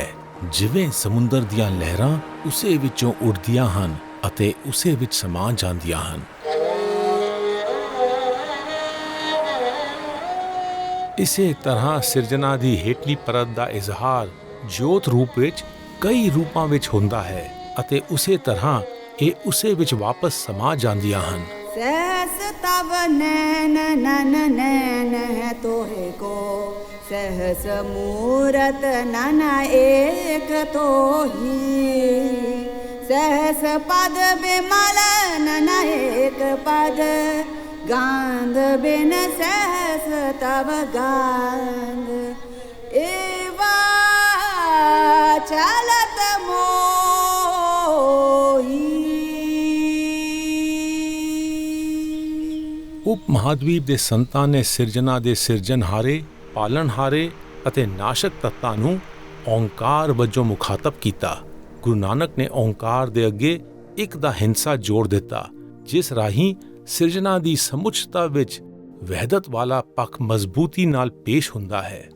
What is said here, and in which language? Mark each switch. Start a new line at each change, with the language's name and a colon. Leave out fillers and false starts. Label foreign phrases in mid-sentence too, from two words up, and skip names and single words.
Punjabi: ਜਿਵੇਂ ਸਮੁੰਦਰ ਦੀਆਂ ਲਹਿਰਾਂ ਉਸੇ ਵਿੱਚੋਂ ਉੱਡਦੀਆਂ ਹਨ ਅਤੇ ਉਸੇ ਵਿੱਚ ਸਮਾ ਜਾਂਦੀਆਂ ਹਨ। ਇਸੇ ਤਰ੍ਹਾਂ ਸਿਰਜਣਾ ਦੀ ਹੇਠਲੀ ਪਰਤ ਦਾ ਇਜ਼ਹਾਰ ਜੋਤ ਰੂਪ ਵਿੱਚ ਕਈ ਰੂਪਾਂ ਵਿੱਚ ਹੁੰਦਾ ਹੈ ਅਤੇ ਉਸੇ ਤਰ੍ਹਾਂ ਇਹ ਉਸੇ ਵਿੱਚ ਵਾਪਸ ਸਮਾ ਜਾਂਦੀਆਂ ਹਨ।
Hindi: सहस तव नैन नन नैन है तोहे को, सहस मूरत नन एक तोही, सहस पद बिमल नन एक पद, गांध बिन सहस तव गांध, एवा चलत मोही।
Punjabi: ਉਪ ਮਹਾਦਵੀਪ ਦੇ ਸੰਤਾਂ ਨੇ ਸਿਰਜਣਾ ਦੇ ਸਿਰਜਣਹਾਰੇ, ਪਾਲਣਹਾਰੇ ਅਤੇ ਨਾਸ਼ਕ ਤੱਤਾਂ ਨੂੰ ਓਂਕਾਰ ਵਜੋਂ ਮੁਖਾਤਬ ਕੀਤਾ। ਗੁਰੂ ਨਾਨਕ ਨੇ ਓਂਕਾਰ ਦੇ ਅੱਗੇ ਇੱਕ ਦਾ ਹਿੰਸਾ ਜੋੜ ਦਿੱਤਾ, ਜਿਸ ਰਾਹੀਂ ਸਿਰਜਣਾ ਦੀ ਸਮੁੱਚਤਾ ਵਿੱਚ ਵਹਿਦਤ ਵਾਲਾ ਪੱਖ ਮਜ਼ਬੂਤੀ ਨਾਲ ਪੇਸ਼ ਹੁੰਦਾ ਹੈ।